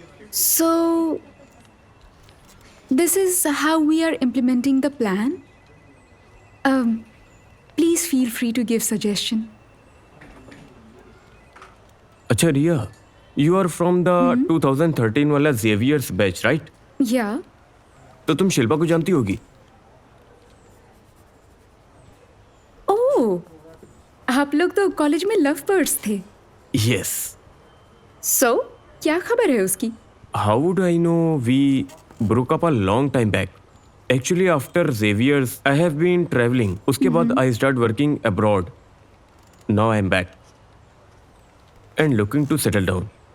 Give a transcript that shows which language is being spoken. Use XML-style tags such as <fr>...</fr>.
<en>So, this is how we are implementing the plan. Please feel free to give suggestion.</en> <hi>अच्छा</hi> <en>Riya, you are from the 2013</en> <hi>वाला</hi> <en>Xavier's बैच, right? Yeah.</en> <hi>तो तुम शिल्पा को जानती होगी। Oh, आप लोग तो कॉलेज में लव बर्ड्स थे।</hi> <en>Yes.</en> <hi>So, क्या खबर है उसकी?</hi> <en>How would I know? We broke up a long time back. Actually, after Xavier's, I have been traveling.</en> <hi>उसके बाद</hi> <en>I start working abroad. Now I'm back and looking to settle down.</en>